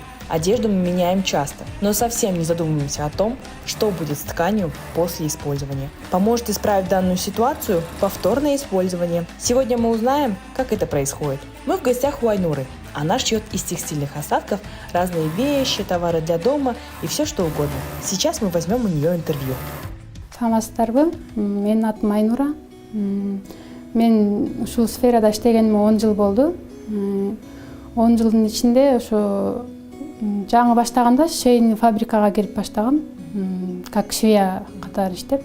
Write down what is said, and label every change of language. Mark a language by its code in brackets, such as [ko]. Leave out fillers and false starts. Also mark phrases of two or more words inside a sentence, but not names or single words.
[ru] Одежду мы меняем часто, но совсем не задумываемся о том, что будет с тканью после использования. Поможет исправить данную ситуацию повторное использование. Сегодня мы узнаем, как это происходит. Мы в гостях у Айнуры. Она шьет из текстильных остатков разные вещи, товары для дома и все что угодно. Сейчас мы возьмем у нее интервью. [ky] Саламатсыздарбы? Менин атым Айнура. Мен ушул сферада иштегениме 10 жыл болду. 10 жылдын ичинде ошо жаңы баштаганда швейный фабрикага кирип баштагам, [ru] как швея [ky] катары иштеп.